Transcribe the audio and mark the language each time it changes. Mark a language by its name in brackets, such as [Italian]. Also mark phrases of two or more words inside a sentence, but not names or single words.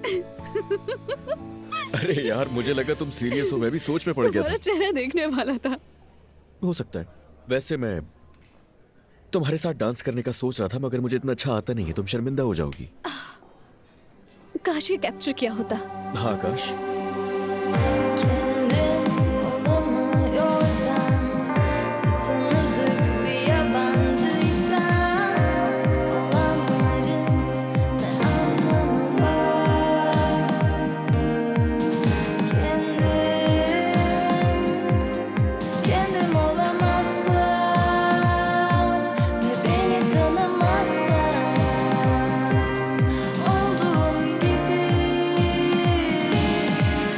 [Hindi] अरे यार, मुझे लगा तुम सीरियस हो, मैं भी सोच में पड़ गया तुम्हारा था। चेहरा देखने वाला था। हो सकता है। वैसे मैं तुम्हारे साथ डांस करने का सोच रहा था, मगर मुझे इतना अच्छा आता नहीं है, तुम शर्मिंदा हो जाओगी। काश ये कैप्चर किया होता। हाँ काश। [Turkish] Kendin olamıyorsan, bir tanıdık bir yabancıysan, olanların ne anlamı var? Kendim olamazsam ve beni tanımazsan, olduğum gibi